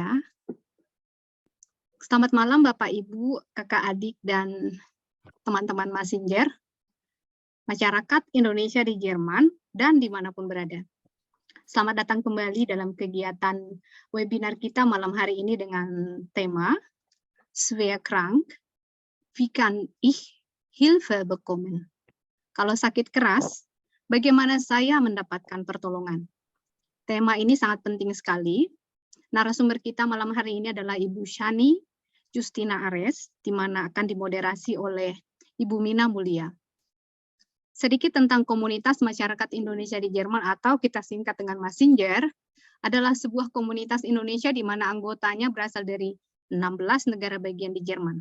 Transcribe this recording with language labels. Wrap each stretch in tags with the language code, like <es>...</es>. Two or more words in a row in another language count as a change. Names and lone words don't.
<id>Selamat malam Bapak, Ibu, kakak, adik, dan teman-teman Messenger, masyarakat Indonesia di Jerman, dan dimanapun berada. Selamat datang kembali dalam kegiatan webinar kita malam hari ini dengan tema</id> <de>Schwer krank, wie kann ich Hilfe bekommen?</de> <id>Kalau sakit keras, bagaimana saya mendapatkan pertolongan? Tema ini sangat penting sekali. Narasumber kita malam hari ini adalah Ibu Shani Justina Ares, di mana akan dimoderasi oleh Ibu Mina Mulia. Sedikit tentang komunitas masyarakat Indonesia di Jerman atau kita singkat dengan Messenger, adalah sebuah komunitas Indonesia di mana anggotanya berasal dari 16 negara bagian di Jerman.</id>